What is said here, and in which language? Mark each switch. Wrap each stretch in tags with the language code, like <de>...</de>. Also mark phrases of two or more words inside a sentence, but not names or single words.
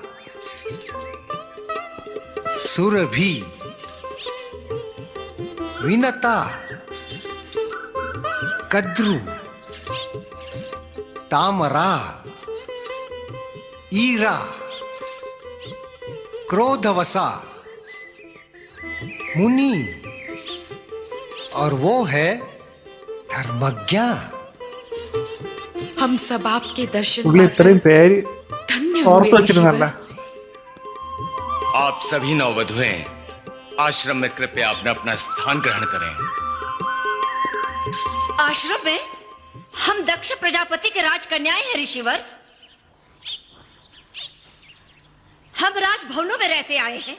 <hi>सुरभि, विनता, कद्रु, तामरा, ईरा, क्रोधवसा, मुनि और वो है धर्मज्ञा। हम सब आपके दर्शन</hi> <ml>പുള്ളി ഇത്രയും പേര്</ml> <hi>धन्य</hi> <ml>ഓർത്തു</ml> <hi>हुए</hi> <ml>വെച്ചിരുന്നല്ല.</ml> <hi>ईश्वर। आप सभी नववधुएं आश्रम में कृपया अपना अपना स्थान ग्रहण करें। आश्रम में हम दक्ष प्रजापति के राजकन्याएं हैं ऋषिवर। हम राजभवनों में रहते आए हैं।</hi>